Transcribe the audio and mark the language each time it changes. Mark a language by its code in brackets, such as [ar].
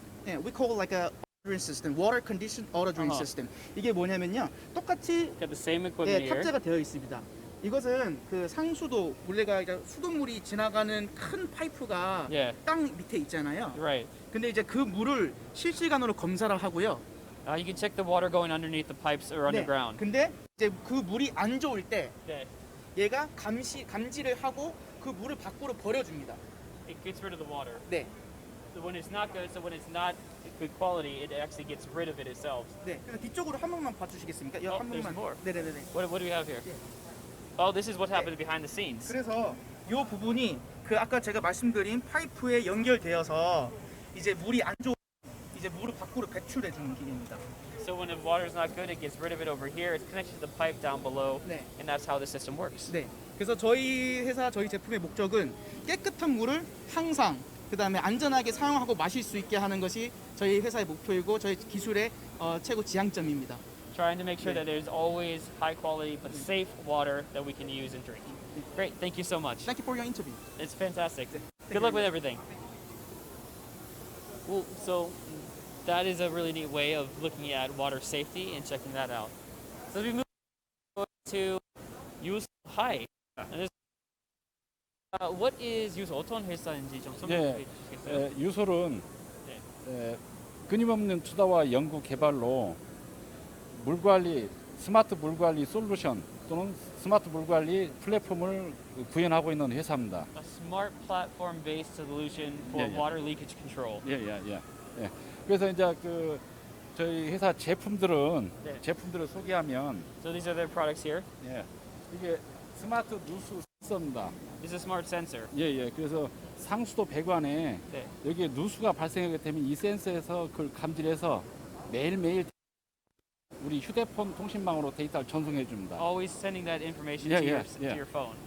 [en] 네, we call it like a ordering system, water condition ordering system. [ko] 이게 뭐냐면요, 똑같이 [en] Got the same equipment [ko] 네, [en] here. [ko] 탑재가 되어 있습니다. 이것은 그 상수도 원래가 수돗물이 지나가는 큰 파이프가 [en] Yeah. [ko] 땅 밑에 있잖아요. [en] Right. [ko] 근데 이제 그 물을 실시간으로 검사를 하고요. [en] You can check the water going underneath the pipes or underground. [ko] 근데 이제 그 물이 안 좋을 때 네. 얘가 감지를 하고 그 물을 밖으로 버려줍니다. [en] It gets rid of the water. [ko] 네. [en] So when it's not good, so when it's not good quality, it actually gets rid of it itself. [ko] 네. 그래서 뒤쪽으로 한 번만 봐주시겠습니까? 한 [en] there's [ko] 번만. [en] more. [ko] 네네네. [en] What do we have here? Yeah. Oh, this is what happens behind the scenes. [ko] 그래서 이 부분이 그 아까 제가 말씀드린 파이프에 연결되어서 이제 물이 안 좋은 이제 물을 밖으로 배출해 주는 기계입니다. [en] So when the water is not good, it gets rid of it over here. It's connected to the pipe down below, [ko] 네. [en] and that's how the system works. [ko] 네. 그래서 저희 회사 저희 제품의 목적은 깨끗한 물을 항상 그다음에 안전하게 사용하고 마실 수 있게 하는 것이 저희 회사의 목표이고 저희 기술의 최고 지향점입니다. [en] Trying to make sure that there's always high quality but safe water that we can use and drink. Great, thank you so much. Thank you for your interview. It's fantastic. Thank Good you luck very with everything. Well, so that is a really neat way of looking at water safety and checking that out. So we move to use high. What is use [ko] 어떤 회사인지 좀 설명해 주시겠어요? 유솔은 끊임없는 투자와 연구 개발로 물관리, 스마트 물관리 솔루션 또는 스마트 물관리 플랫폼을 구현하고 있는 회사입니다. [en] A smart platform-based solution for water leakage control. [ko] 예. 그래서 이제 그 저희 회사 제품들을 소개하면 [en] So these are their products here. [ko] 예. 이게 스마트 누수 센서입니다. [en] This is a smart sensor. [ko] 예. 그래서 상수도 배관에 네. 여기에 누수가 발생하게 되면 이 센서에서 그걸 감지해서 매일매일 우리 휴대폰 통신망으로 데이터를 전송해 줍니다. [en] Always sending that information to your phone.